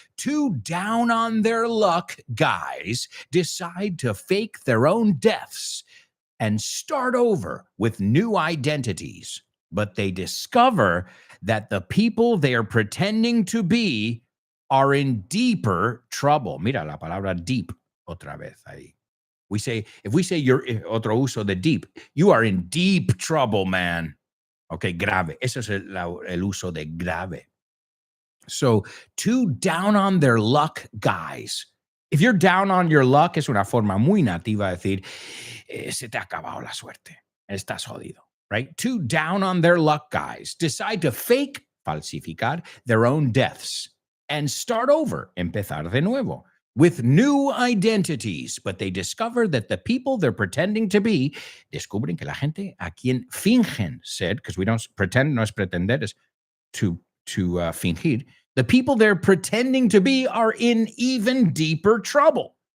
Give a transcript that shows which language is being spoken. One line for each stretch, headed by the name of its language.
English: Two down on their luck guys decide to fake their own deaths and start over with new identities. But they discover that the people they are pretending to be are in deeper trouble.
Spanish: Mira la palabra deep otra vez ahí.
English: If we say you're
Spanish: otro uso de
English: deep, you are in deep trouble, man. Okay, grave.
Spanish: Ese es el uso de grave.
English: So, two down on their luck guys. If you're down on your luck,
Spanish: es una forma muy nativa de decir, se te ha acabado la suerte. Estás jodido.
English: right? Two down on their luck guys decide to fake, falsificar, their own deaths and start over,
Spanish: empezar de nuevo,
English: with new identities. But they discover that the people they're pretending to be,
Spanish: descubren que la gente a quien fingen ser,
English: because we don't pretend,
Spanish: no es pretender, es
English: to fingir, the people they're pretending to be are in even deeper trouble.